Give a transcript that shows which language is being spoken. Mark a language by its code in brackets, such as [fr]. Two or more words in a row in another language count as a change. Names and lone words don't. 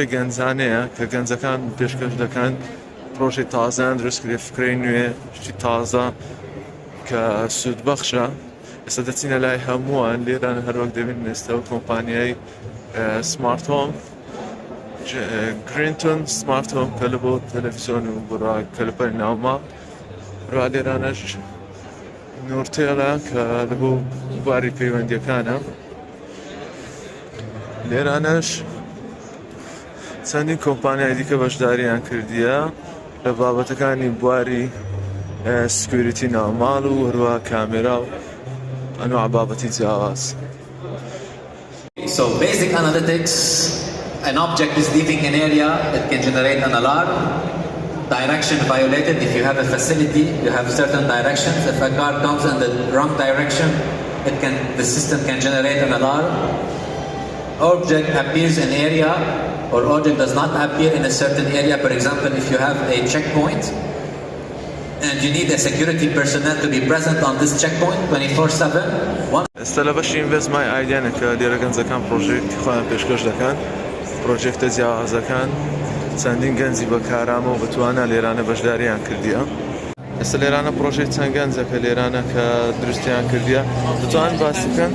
[ckb] گەنجانەیە کە گەنجەکان پێشکەش دەکەن پرۆژەی تازان دروستکرێ فکرەی نوێ شتی تازە کە سوودبەخشە ئێستا دەچینە لای هەمووان لێران هەروەک دەبین ئێستا و کۆمپانیای سمارت هۆم گرینتون سمارت هۆم کە لە بۆ تەلەڤیزیۆن و بڕا کەلپەی ناوما ڕوا لێرانەش نورتێڵە کە لە بۆ بواری پەیوەندیەکانە لێرانەش چەندین کۆمپانیای دیکە بەشداریان کردیە لە بابەتەکانی بواری سکیوریتی ناوماڵ و هەروە کامێرا و ئەنواع بابەتی جیاواز. [en] So basic analytics, an object is leaving an area, it can generate an alarm. Direction violated, if you have a facility, you have certain directions. If a car comes in the wrong direction, the system can generate an alarm. Object appears in area or object does not appear in a certain area. For example, if you have a checkpoint and you need a security personnel to be present on this checkpoint 24/7. [ckb] ئێستا لە بەشی Invest My Idea کە لێرە گەنجەکان پرۆژێکتی خۆیان پێشکەش دەکەن پرۆژێکتە جیاوازەکان چەندین گەنجی بەکارامە و بەتوانە لێرانە بەشداریان کردیە. ئێستا لێرانە پرۆژەی چەند گەنجە کە لێرانە کە دروستیان کردیە دەتوانن باسی بکەن؟